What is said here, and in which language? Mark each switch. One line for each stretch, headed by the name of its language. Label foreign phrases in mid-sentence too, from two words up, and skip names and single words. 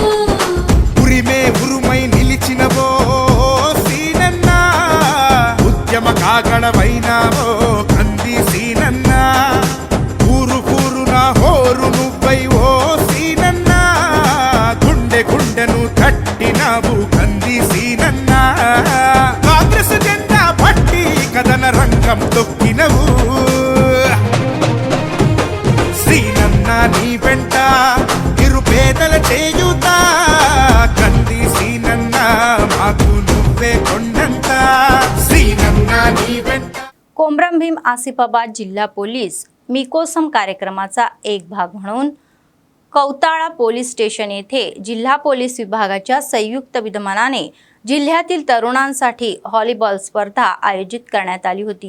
Telugu: ఉరిమే ఉరుమై నిలిచినవో సీనన్న ఉద్యమ కాగడవైనావో కంది సీనన్న ఊరు ఊరున హోరు నువ్వై ఓ సీనన్న గుండె గుండెను తట్టినావు కంది సీనన్న కాంగ్రెస్ జెండా పట్టి కథన రంగం తొక్కినవు సీనన్న నీ వెంట నిరుపేదల చేయుతా కంది సీనన్న మాకు నువ్వే కొండంత సీనన్న నీ వెంట.
Marathi: कोमरम भीम आसिफाबाद जिल्हा पोलीस मी कोसम कार्यक्रमाचा एक भाग म्हणून कौताळा
English: police station
Marathi: येथे जिल्हा पोलीस विभागाच्या संयुक्त विद्यमानाने जिल्ह्यातील तरुणांसाठी व्हॉलीबॉल स्पर्धा आयोजित करण्यात आली होती।